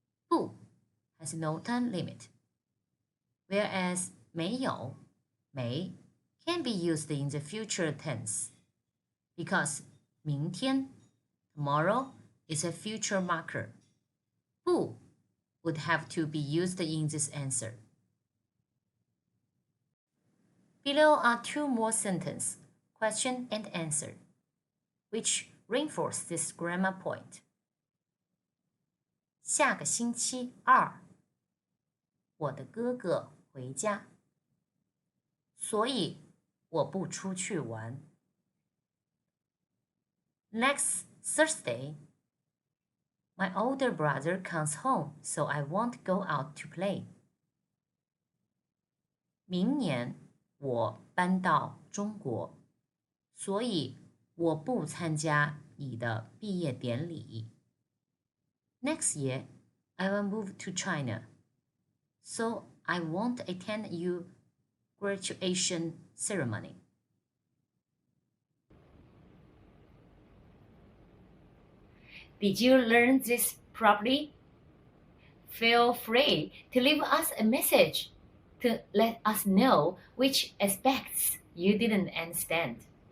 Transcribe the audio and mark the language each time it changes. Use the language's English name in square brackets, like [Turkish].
[English] 不 has no time limit, whereas 没有 may can be used in the future tense because 明天 tomorrow is a future marker. 不 would have to be used in this answer. Below are two more sentences, question and answer, which reinforce this grammar point. [Chinese] 下个星期二，我的哥哥回家，所以我不出去玩。 [English] Next Thursday, my older brother comes home, so I won't go out to play. [Chinese] 明年我搬到中国，所以我不参加你的毕业典礼。 [English] Next year, I will move to China, so I won't attend your graduation ceremony. Did you learn this properly? Feel free to leave us a message to let us know which aspects you didn't understand.